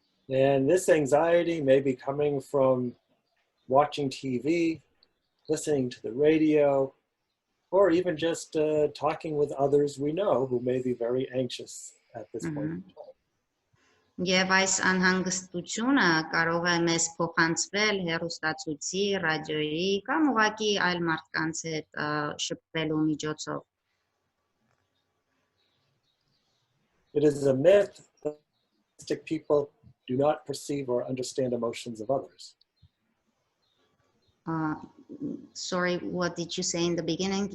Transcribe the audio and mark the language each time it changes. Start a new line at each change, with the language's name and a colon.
English: And this anxiety may be coming from watching TV, listening to the radio, or even just talking with others we know who may be very anxious at this point in time.
Armenian: Եվ այս անհանգստությունը կարող է մեզ փոխանցվել հեռուստացույցի, ռադիոյի կամ ուղղակի այլ մարդկանց հետ շփվելու միջոցով.
English: It is a myth that autistic people do not perceive or understand emotions of others. Sorry, what did you say in the beginning?